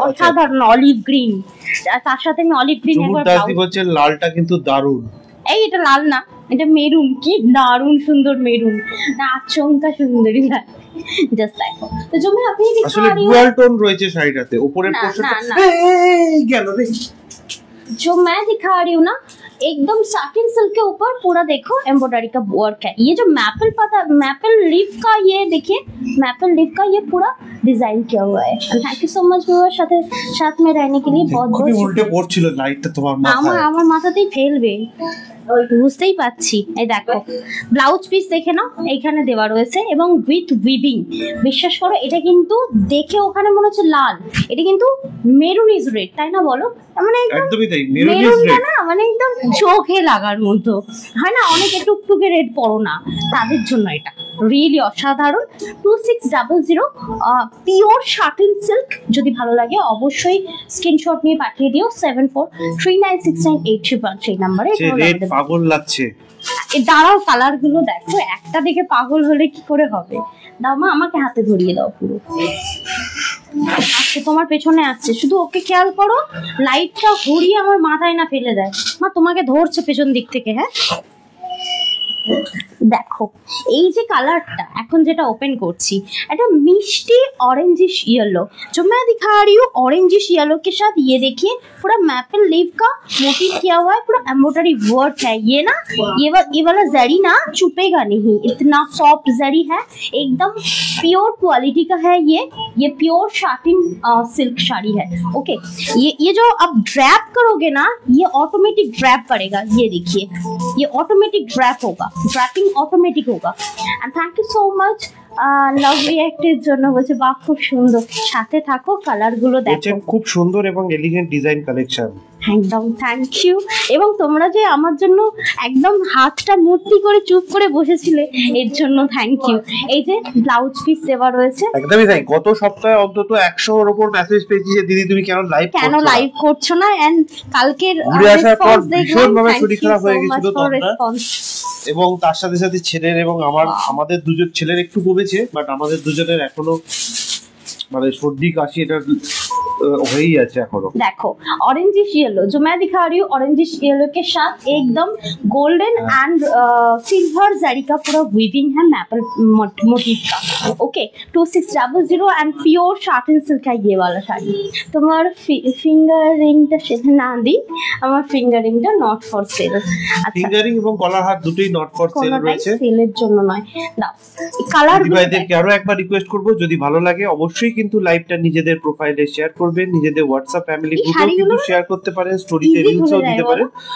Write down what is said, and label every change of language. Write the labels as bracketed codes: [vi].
[bn] অসাধারণ olive green, তার সাথে আমি অলিভ গ্রিন একবার দাসদি বলছেন লালটা কিন্তু দারুণ। এই এটা লাল না, এটা মেরুন, কি দারুণ সুন্দর মেরুন, না আচমকা সুন্দরী লাগে, জাস্ট দেখো। তো জমি আপনি আসলে ডুয়াল টোন রয়েছে শাড়িটাতে, উপরের পোর্শনটা এই গেল রে। [hi] जो मैं दिखा रही हूँ ना, एकदम साटिन सिल्क के ऊपर पूरा देखो एम्ब्रॉयडरी का वर्क है। ये जो मैपल पता, मैपल लीफ का, ये देखिए मैपल लीफ का ये पूरा डिजाइन किया हुआ है। Thank you so much viewer, साथ में रहने के लिए बहुत बहुत [bn] উল্টে পড়ছিল লাইটটা তোমার মাথায়, আমার মাথাতেই ফেলবে, বুঝতেই পাচ্ছি। এই দেখো ব্লাউজ পিস দেখে নাও, এইখানে দেওয়া রয়েছে এবং উইথ উইভিং। বিশ্বাস করো এটা কিন্তু দেখে ওখানে মনে হচ্ছে লাল, এটা কিন্তু মেরুন ইজ রেড, তাই না বলো? মানে একদমই তাই, মেরুন ইজ মেরুনটা [en] red, [bn] না মানে একদম চোখে লাগার মতো হয় না, অনেক টুকটুকে রেড পরো না, তাদের জন্য এটা রিয়েলি অসাধারণ। 2600 পিওর শার্টিন সিল্ক, যদি ভালো লাগে অবশ্যই স্ক্রিনশট নিয়ে পাঠিয়ে দিও 74396983 সেই নম্বরে। পাগল লাগছে, দাঁড়াও কালার গুলো দেখো, একটা দেখে পাগল হলে কি করে হবে। দাও মা, আমাকে হাতে ধরিয়ে দাও পুরো। আচ্ছা তোমার পেছনে আসছে, শুধু ওকে খেয়াল করো, লাইটটা ঘুরিয়ে আমার মাথায় না ফেলে দেয়। মা তোমাকে ধরছে পেছন দিক থেকে। হ্যাঁ দেখো এই যে কালারটা এখন যেটা ওপেন করছি, এটা [hi] मिष्टी ऑरेंजिश येलो, जो मैं दिखा रही हूँ ऑरेंजिश येलो के साथ ये देखिए पूरा मैपल लीफ का मोटिव किया हुआ है, पूरा एम्ब्रॉयडरी वर्क है। ये ना ये वाला जरी ना चुपेगा नहीं, इतना सॉफ्ट जरी है, एकदम प्योर क्वालिटी का है। ये प्योर शाटिन सिल्क साड़ी है। ओके ये जो आप ड्रैप करोगे ना, ये ऑटोमेटिक ड्रैप करेगा, ये देखिए ये ऑटोमेटिक ड्रैप होगा, ड्रैपिंग ऑटोमेटिक होगा। [en] and thank you so much [bn] লাভ রিঅ্যাক্টের জন্য, বলছে বাহ খুব সুন্দর, সাথে থাকো, কালার গুলো দেখো, খুব সুন্দর এবং এলিগেন্ট ডিজাইন কালেকশন, একদম থ্যাংক ইউ। এবং তোমরা যে আমার জন্য একদম হাতটা মূর্তি করে চুপ করে বসেছিলে, এর জন্য থ্যাংক ইউ। এই যে ব্লাউজ পিস দেওয়া রয়েছে, একদমই তাই। গত সপ্তাহে অন্তত 100 এর উপর মেসেজ পেয়েছি যে দিদি তুমি কেন লাইভ করছো না, এন্ড কালকের ঘুরে আসার পর ভীষণভাবে শরীর খারাপ হয়ে গেছিল তো, এবং তার সাথে সাথে ছেলের এবং আমাদের দুজন, ছেলের একটু কমেছে বাট আমাদের দুজনের এখনো মানে সর্দি কাশি, এটা वही আছে এখনো। [hi] देखो ऑरेंजिश येलो जो मैं दिखा रही हूँ ऑरेंजिश येलो के साथ एकदम गोल्डन एंड सिल्वर जरी का पूरा वीविंग है मैपल मोटिव का। Okay 2600 and pure shorten silk है ये वाला শাড়ি। [bn] তোমার ফিঙ্গার রিংটা সেটা না দি, আমার ফিঙ্গার রিংটা not for sale. Finger ring এবং গলার হার দুটোই নট ফর সেল রয়েছে, সেলের জন্য নয়। দাও কালার ভাইদেরকে আরো একবার রিকোয়েস্ট করব, যদি ভালো লাগে অবশ্যই কিন্তু লাইভটা নিজেদের প্রোফাইলে শেয়ার করবেন, নিজেদের হোয়াটসঅ্যাপ ফ্যামিলি গ্রুপেও কিন্তু শেয়ার করতে পারেন, স্টোরিতে রিলসও দিতে পারেন।